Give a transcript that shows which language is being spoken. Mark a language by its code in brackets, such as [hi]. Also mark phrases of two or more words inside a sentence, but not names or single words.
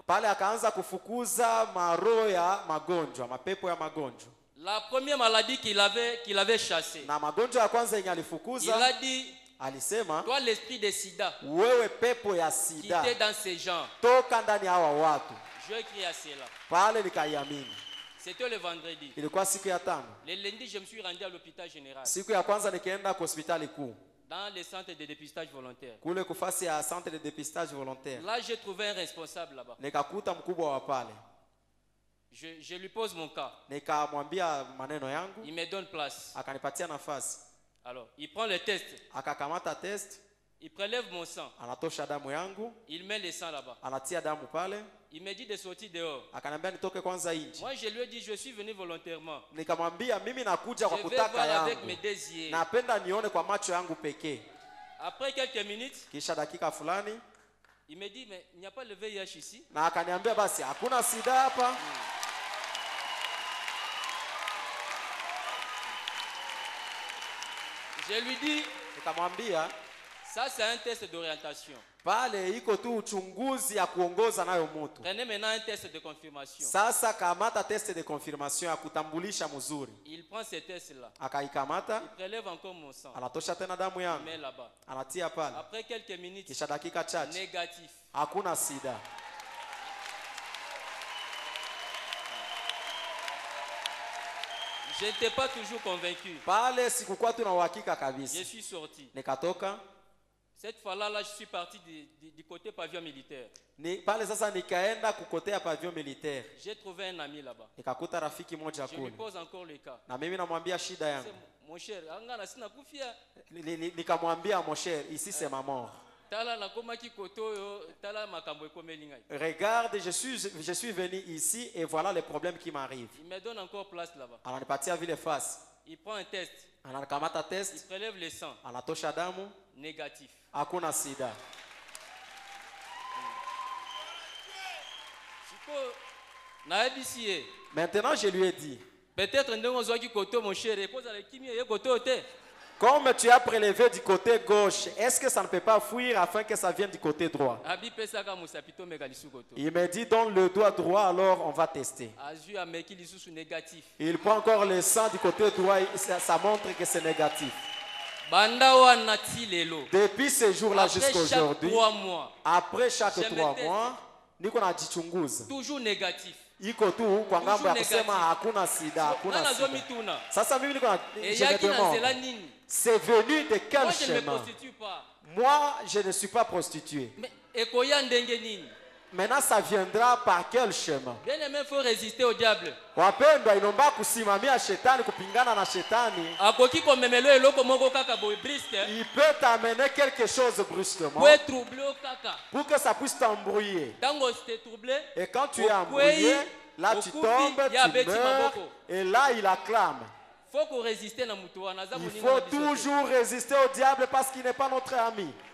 [fr] La première maladie qu'il avait chassée, il a dit, toi l'esprit de sida, qui était dans ces gens, Je crie à cela. [sw] Pale nikaiamini. [fr] C'était le vendredi. [sw] Ilikuwa siku ya tano. [fr] Le lundi, je me suis rendu à l'hôpital général. [sw] Siku ya kwanza nikaenda kwa hospitali kuu. [fr] Dans le centre de dépistage volontaire. [sw] Kule kufasi ya [fr] centre de dépistage volontaire. Là, j'ai trouvé un responsable là-bas. [sw] Nikakuta mkubwa wa pale. [fr] Je lui pose mon cas. [sw] Nikamwambia maneno yangu. [fr] Il me donne place. [sw] Akanipatia nafasi. [fr] Alors, il prend le test. [sw] Akakamata test. [fr] Il prélève mon sang. [sw] Anatosha damu yangu. [fr] Il met le sang là-bas. [sw] Anatia damu pale. [fr] Il me dit de sortir dehors. [sw] Akaniambia nitoke kwanza nje. [fr] Moi je lui ai dit je suis venu volontairement. [sw] Nikamwambia mimi nakuja kwa kutaka yangu. [fr] Avec mes désirs. [sw] Napenda nione kwa macho yangu pekee. [fr] Après quelques minutes, [sw] kisha dakika fulani, [fr] il me dit mais il n'y a pas le VIH ici. [sw] Na akaniambia basi hakuna sida hapa. [fr] Je lui dis, [sw] nikamwambia [fr] ça c'est un test d'orientation. [sw] Pale iko tu uchunguzi ya kuongoza nayo mtu. [fr] Prenez maintenant un test de confirmation. [sw] Sasa kamata [fr] test de confirmation [sw] ya kutambulisha mzuri. [fr] Il prend ce test là. [sw] Akaikamata. [fr] Il prélève encore mon sang. [sw] Anatosha tena damu yangu. [fr] Il met là-bas. [sw] Anatia pale. [fr] Après quelques minutes. [sw] Kisha dakika chache. [fr] Négatif. [sw] Hakuna sida. [fr] Je n'étais pas toujours convaincu. [sw] Pale sikukuwa tu na uhakika kabisa. [fr] Je suis sorti. [sw] Nikatoka. [fr] Cette fois-là, je suis parti du côté pavillon militaire. [sw] Pale sasa nikaenda kukotea [fr] pavillon militaire. J'ai trouvé un ami là-bas. [sw] Nikakuta rafiki moja kule. [fr] Je lui pose encore le cas. [sw] Na mimi namwambia shida yangu. [fr] Mon cher, [sw] angana sina kufia. [fr] Nikamwambia mon cher, ici c'est ma mort. Regarde, je suis venu ici et voilà les problèmes qui m'arrivent. Il me donne encore place là-bas. [sw] Ananipatia vile face. [fr] Il prend un test. [sw] Anakamata test. [fr] Il prélève le sang. [sw] Anatosha damu. [fr] Négatif. [sw] Hakuna sida. [fr] Maintenant je lui ai dit. Peut-être mon cher, comme tu as prélevé du côté gauche, est-ce que ça ne peut pas fuir afin que ça vienne du côté droit? Il me dit donne le doigt droit, alors on va tester. Il prend encore le sang du côté droit, ça montre que c'est négatif. Depuis ce jour-là jusqu'à aujourd'hui, après chaque 3 mois, toujours négatif. [sw] Iko tu kwa ngambo ya kusema hakuna sida, hakuna sida. Sasa mimi niko [fr] je me demande, c'est venu de quel chemin? Moi, je ne suis pas prostituée. Maintenant, ça viendra par quel chemin? Bien aimé, il faut résister au diable. [sw] Wapendwa, inomba kusimamia shetani, kupingana na shetani. [fr] Il peut t'amener quelque chose brusquement pour que ça puisse t'embrouiller. Et quand tu es embrouillé, là tu tombes, tu meurs, et là il acclame. Il faut toujours résister au diable parce qu'il n'est pas notre ami.